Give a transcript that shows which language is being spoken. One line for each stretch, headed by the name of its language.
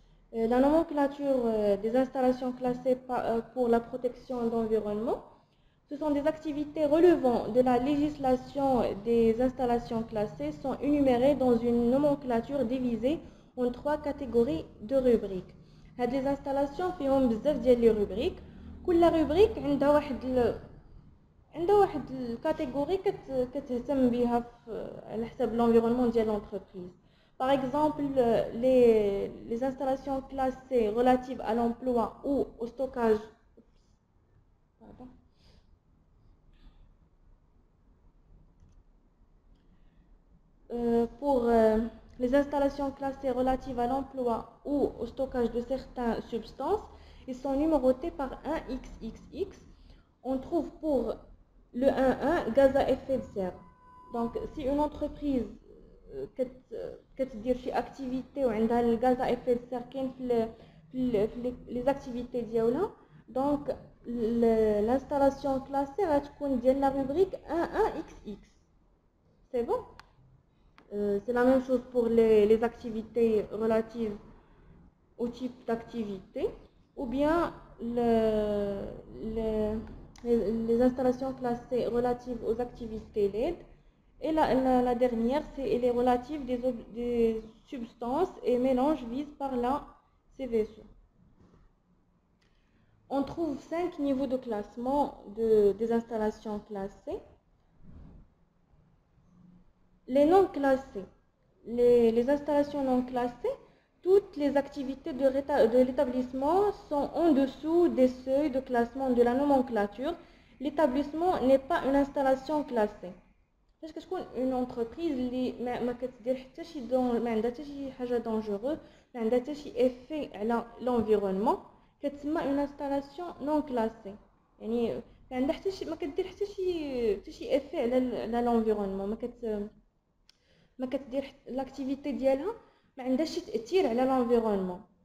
French: La nomenclature des installations classées pour la protection de l'environnement, ce sont des activités relevant de la législation des installations classées sont énumérées dans une nomenclature divisée en 3 catégories de rubriques.
Arabic: هاد les installations فيهم بزاف ديال لي روبريك، كل روبريك عندها واحد الكاتيجوري كتهتم بها على حساب l'environnement ديال l'entreprise.
French: Par exemple, les installations classées relatives à l'emploi ou au stockage. Pour les installations classées relatives à l'emploi ou au stockage de certaines substances, ils sont numérotés par 1XXX. On trouve pour le 1.1 gaz à effet de serre.
Arabic: Donc, si une entreprise كتدير شي اكتيفيتي وعندها الغاز ا افي سير كاين في لي زاكتيفيتي ديالها، دونك l'installation classée غتكون ديال la rubrique 1.1XX.
French: C'est bon. C'est la même chose pour les activités relatives au type d'activité, ou bien les installations classées relatives aux activités LED. Et la dernière, c'est les relatives des substances et mélanges visés par la CVSO. On trouve 5 niveaux de classement des installations classées. Les non classées. Les installations non classées, toutes les activités de l'établissement sont en dessous des seuils de classement de la nomenclature. L'établissement n'est pas une installation classée.
Arabic: فاش كتكون une entreprise اللي ما كتدير حتى شي ما عندها حتى شي حاجه dangereuse، ما عندها حتى شي effet على l'environnement، كتسمى une installation non classée. يعني ما عندها حتى شي، ما كدير حتى شي effet على l'environnement، ما كتدير لاكتيفيتي ديالها ما عندهاش شي تاثير على l'environnement.